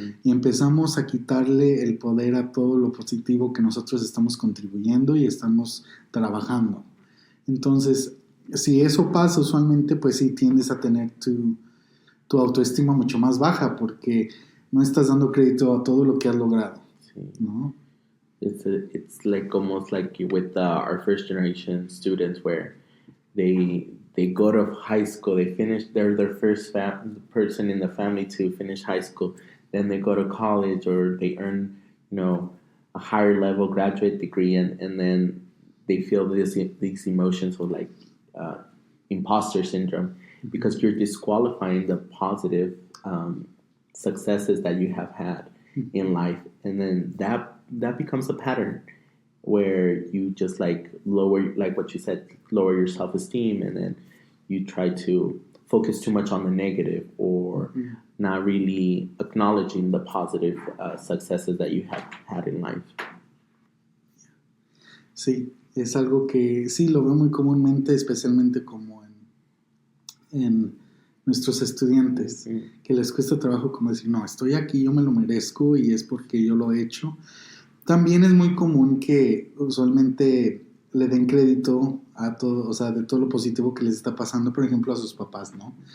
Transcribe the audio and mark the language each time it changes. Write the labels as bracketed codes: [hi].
[es] Y empezamos a quitarle el poder a todo lo positivo que nosotros estamos contribuyendo y estamos trabajando. Entonces, si eso pasa, usualmente, pues sí tiendes a tener tu autoestima mucho más baja, porque no estás dando crédito a todo lo que has logrado, ¿no? [en] It's like almost like with our first generation students, where they go to high school, they're their first person in the family to finish high school, then they go to college, or they earn a higher level graduate degree, and then they feel these emotions of like imposter syndrome, because you're disqualifying the positive successes that you have had in life, and then that becomes a pattern where you just like lower, like what you said, lower your self-esteem, and then you try to focus too much on the negative, or mm-hmm, not really acknowledging the positive successes that you have had in life. [es] Sí, es algo que sí lo veo muy comúnmente, especialmente como en nuestros estudiantes, mm-hmm, que les cuesta trabajo como decir, no, estoy aquí, yo me lo merezco y es porque yo lo he hecho. También es muy común que usualmente le den crédito a todo, o sea, de todo lo positivo que les está pasando, por ejemplo, a sus papás, ¿no?